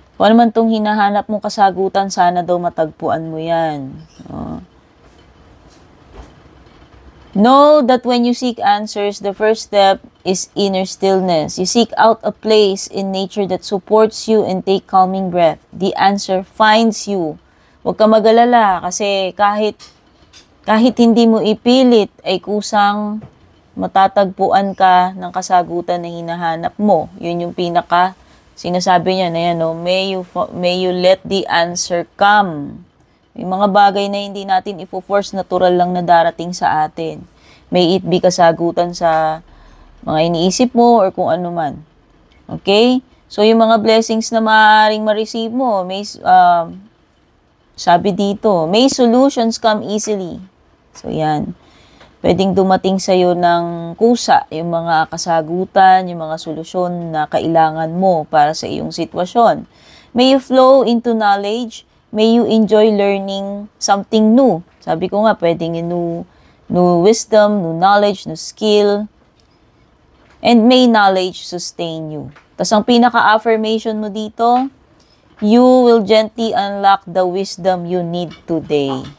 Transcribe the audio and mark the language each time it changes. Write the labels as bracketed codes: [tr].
[tl] Kung ano man itong hinahanap mong kasagutan, sana daw matagpuan mo yan. [en] Know that when you seek answers, the first step is inner stillness. You seek out a place in nature that supports you and take calming breath. The answer finds you. [tl] Huwag ka mag-alala kasi kahit hindi mo ipilit ay kusang matatagpuan ka ng kasagutan na hinahanap mo. Yun yung pinaka sinasabi niya na yan, no? [en] May you let the answer come. [tl] May mga bagay na hindi natin ifo-force, natural lang na darating sa atin. [en] May it be [tl] kasagutan sa mga iniisip mo or kung ano man. Okay? So, yung mga blessings na maaaring ma-receive mo, may, sabi dito, [en] may solutions come easily. [tl] So, yan. Pwedeng dumating sa'yo ng kusa, yung mga kasagutan, yung mga solusyon na kailangan mo para sa iyong sitwasyon. [en] May you flow into knowledge. May you enjoy learning something new. [tl] Sabi ko nga, pwedeng [en] new wisdom, new knowledge, new skill. And may knowledge sustain you. [tl] Tapos ang pinaka-affirmation mo dito, [en] you will gently unlock the wisdom you need today.